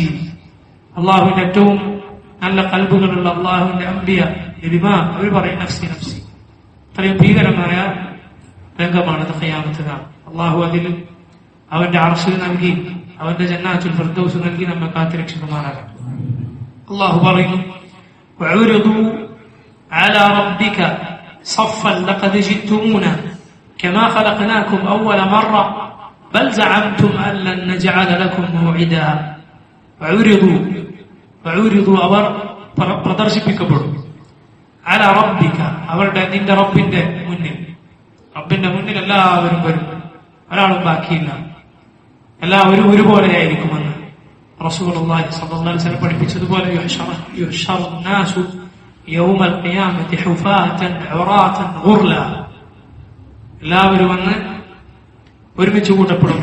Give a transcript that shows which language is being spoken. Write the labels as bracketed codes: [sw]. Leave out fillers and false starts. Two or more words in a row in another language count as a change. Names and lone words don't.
[ml] അള്ളാഹുവിന്റെ ഏറ്റവും നല്ല കൽബുകളുള്ള അള്ളാഹുവിന്റെ അംബിയ നബിമാ, അവർ പറയും [ar] نفسي نفسي. [ml] അത്രയും ഭീകരമായ രംഗമാണത് ഖിയാമത്ത് നാൾ. അള്ളാഹു അതിൽ അവന്റെ അർശ് നൽകി, അവന്റെ [ar] جنات الفردوس [ml] നൽകി നമ്മെ കാത്തുരക്ഷിക്കുമാറാകട്ടെ. അള്ളാഹു പറയുന്നു [ar] وعرضوا على ربك صفا لقد جئتمونا كما خلقناكم أول مرة بل زعمتم أن لن نجعل لكم موعدا. [ml] وعرضوا അവർ പ്രദർശിപ്പിക്കപ്പെടും. [ar] على ربك, [ml] അവരുടെ നിന്റെ റബ്ബിന്റെ മുന്നിൽ എല്ലാവരും വരും, ഒരാളും ബാക്കിയില്ല, എല്ലാവരും ഒരുപോലെയായിരിക്കുമെന്ന് റസൂലുള്ളാഹി [ar] صلى الله عليه وسلم [ml] പഠിപ്പിച്ചതുപോലെ [ar] يحشر الناس يوم القيامة حفاة عراة غرلا, [ml] എല്ലാവരും വന്ന് ഒരുമിച്ച് കൂട്ടപ്പെടും.